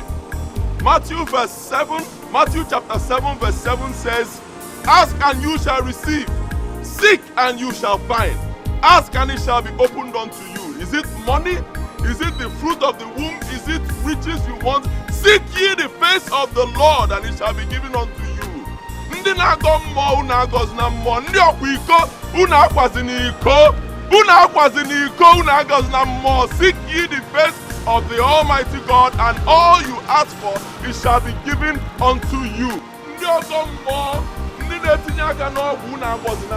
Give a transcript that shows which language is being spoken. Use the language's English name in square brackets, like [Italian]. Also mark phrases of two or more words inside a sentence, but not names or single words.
[English] Matthew chapter 7 verse 7 says, ask and you shall receive. Seek and you shall find. Ask and it shall be opened unto you. Is it money? Is it the fruit of the womb? Is it riches you want? Seek ye the face of the Lord and it shall be given unto you. [Igbo] Ndị na-agọ mmụọ unu agọzi na mmụọ. Ndị ọkwa iko unu akwazi n'iko. Unu akwazi n'iko unu agọzi na mmụọ. [English] Seek ye the face of the Almighty God, and all you ask for, it shall be given unto you. [Igbo] Ndị ọgọ mmụọ, ndị na-etinye aka n'ọgwụ unu agọzi na.